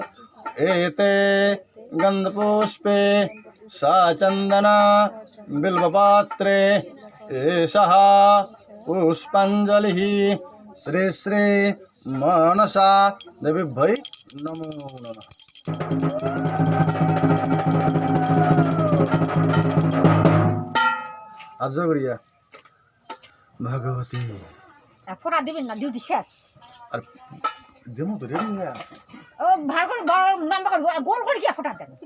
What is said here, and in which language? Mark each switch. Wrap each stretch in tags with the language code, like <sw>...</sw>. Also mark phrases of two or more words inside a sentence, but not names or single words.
<sa>एते गन्धपुष्पे साचन्दन बिल्वपत्रे एषः पुष्पाञ्जलिः श्री श्री मनसा देवी भै नमो नमः।</sa> <bn>আজও করিয়া ভগবতী ফোটা দিবেন না, ডিউটি শেষ। আর দেমো তো রেডি হয়ে আছে। ও ভালো করে বড় নাম্বার করে গোল করে কি ফোটা দেন।</bn>